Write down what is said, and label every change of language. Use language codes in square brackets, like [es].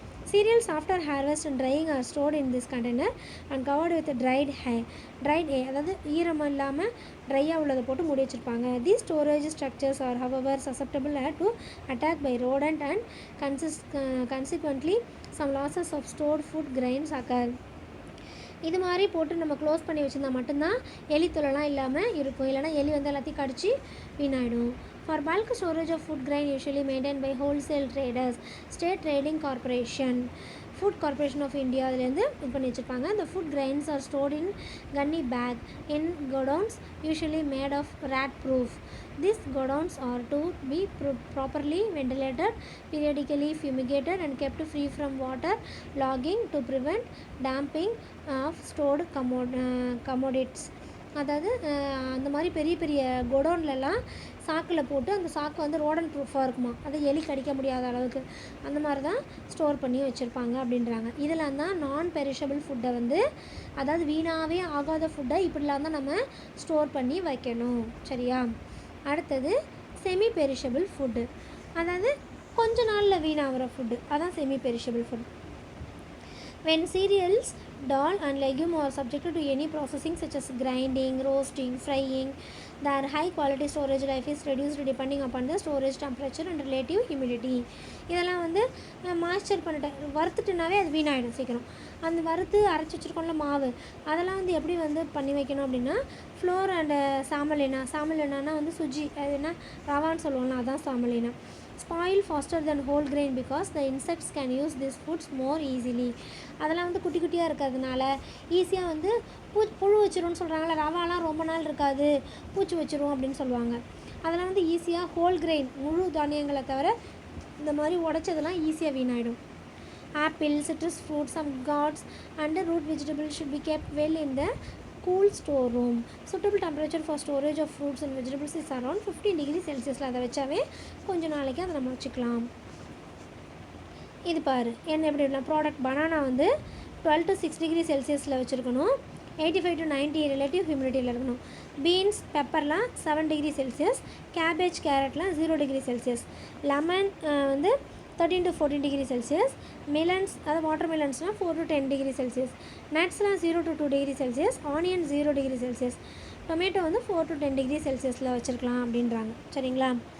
[en] Cereals after harvest and drying are stored in this container and covered with dried hay. [ta] அதாவது ஈரம் இல்லாமல் ட்ரையாக உள்ளதை போட்டு மூடி வச்சுருப்பாங்க. [en] These storage structures are however susceptible to attack by rodent and consequently some losses of stored food grains occur. [ta] இது மாதிரி போட்டு நம்ம க்ளோஸ் பண்ணி வச்சுருந்தா மட்டும்தான் எலி தொலைலாம் இல்லாமல் இருக்கும், இல்லைனா எலி வந்து எல்லாத்தையும் கடிச்சு வீணாயிடும். [en] For bulk storage of food grain usually maintained by wholesale traders, State Trading Corporation, Food Corporation of India [ta] அதுலேருந்து இது பண்ணி வச்சுருப்பாங்க. [en] The food grains are stored in gunny bag in godowns usually made of rat proof. These godowns are to be properly ventilated, periodically fumigated and kept free from water logging to prevent damping of stored commodities. [ta] அதாவது அந்த மாதிரி பெரிய பெரிய கொடோன்லலாம் சாக்கில் போட்டு அந்த சாக்கு வந்து ரோடன் ப்ரூஃபாக இருக்குமா, அதை எலி கடிக்க முடியாத அளவுக்கு அந்த மாதிரி தான் ஸ்டோர் பண்ணி வச்சுருப்பாங்க அப்படின்றாங்க. இதெல்லாம் தான் நான் பெரிஷபிள் ஃபுட்டை வந்து, அதாவது வீணாகவே ஆகாத ஃபுட்டை இப்படிலாம் தான் நம்ம ஸ்டோர் பண்ணி வைக்கணும். சரியா? அடுத்தது செமி பெரிஷபிள் ஃபுட்டு, அதாவது கொஞ்ச நாளில் வீணாகிற ஃபுட்டு, அதான் semi perishable food. [en] When cereals, dal and legume are subjected to any processing such as grinding, roasting, frying, their high quality storage life is reduced depending upon the storage temperature and relative humidity. [ta] இதெல்லாம் வந்து moisture பண்ணிட்டு வறுத்துட்டுனாவே அது வீணாகிடும் சீக்கிரம். அந்த வறுத்து அரைச்சி வச்சுருக்கோம்ல மாவு, அதெல்லாம் வந்து எப்படி வந்து பண்ணி வைக்கணும் அப்படின்னா, ஃப்ளோர் அண்டு சாமலினானா வந்து சுஜி, அது என்ன ரவான்னு சொல்லுவோம்னா அதான் சாமலினா. Spoil faster than whole grain because the insects can use these foods more easily. அதெல்லாம் வந்து குட்டி குட்டியாக இருக்கிறதுனால ஈஸியாக வந்து புழு வச்சிரும்னு சொல்கிறாங்களே, ரவாலாம் ரொம்ப நாள் இருக்காது பூச்சி வச்சிரும் அப்படின்னு சொல்லுவாங்க. அதெல்லாம் வந்து ஈஸியாக ஹோல் கிரெயின் முழு தானியங்களை தவிர இந்த மாதிரி உடைச்சதெல்லாம் ஈஸியாக வீணாயிடும். [en] Apple, citrus fruits, some gourds and root vegetables should be kept well in the cool storeroom. Suitable temperature for storage of fruits and vegetables is around 15 degree Celsius. [ta] அதை வச்சாவே கொஞ்சம் நாளைக்கு அதை நம்ம வச்சுக்கலாம். இது பாரு என்ன எப்படி ப்ராடக்ட் பனானா வந்து 12 to 6 degree செல்சியஸில் வச்சுருக்கணும். 85 to 90 ரிலேட்டிவ் ஹியூமிடிட்டியில் இருக்கணும். Beans பெப்பர்லாம் 7 degree Celsius, cabbage கேரட்லாம் 0 degree Celsius, lemon வந்து 13 to 14 degree செல்சியஸ், மிலன்ஸ் அதாவது water மிலன்ஸ்லாம் 4 to 10 degree Celsius, நட்ஸ்லாம் 0 to 2 degree Celsius, onion 0 degree Celsius, tomato வந்து 4 to 10 degree செல்சியஸில் வச்சுருக்கலாம் அப்படின்றாங்க. சரிங்களா?